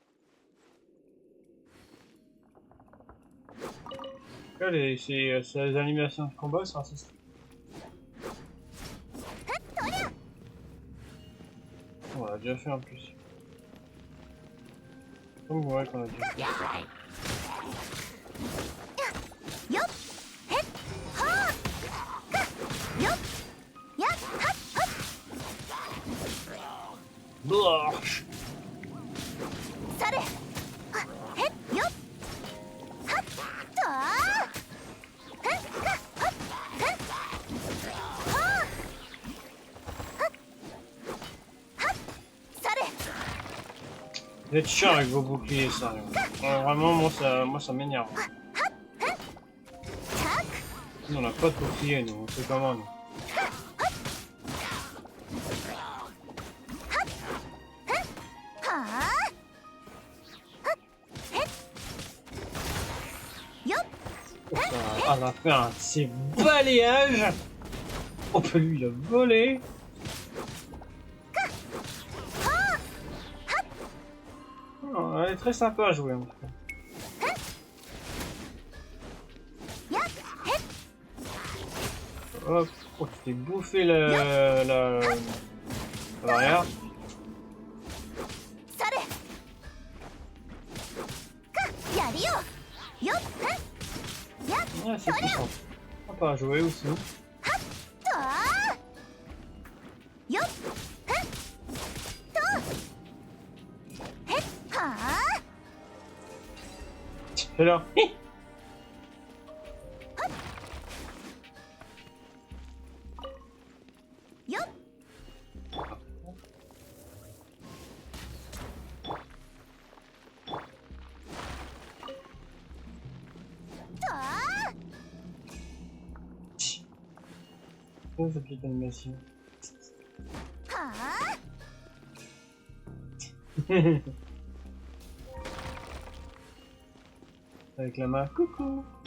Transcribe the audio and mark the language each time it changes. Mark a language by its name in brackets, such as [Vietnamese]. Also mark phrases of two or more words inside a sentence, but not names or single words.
[French] Allez, c'est les animations de combat, c'est assez stylé. On l'a déjà fait en plus. Comme ouais qu'on a déjà fait. よっへっはあよっやっはっはっ Blarch. それはへっよっはっとへっはっはっへっはあはっはっそれ Vous êtes chiant avec vos boucliers, ça. Ouais, vraiment, moi ça m'énerve. チャック Nous, on n'a pas de bouclier, nous. On fait comment, nous? はあはっへっよっ Ça, à la fin, c'est balayage. Oh, bah lui, il a volé. Oh, elle est très sympa à jouer, en tout cas. やっへっ Hop. Oh, tu t'es bouffé l'arrière. それかやるよよっへっやっ Ouais, c'est puissant. Sympa à jouer aussi. とよっへっとへっはあ Et là. Hi. よっと Oh, cette petite animation. はあ Avec la main. Coucou.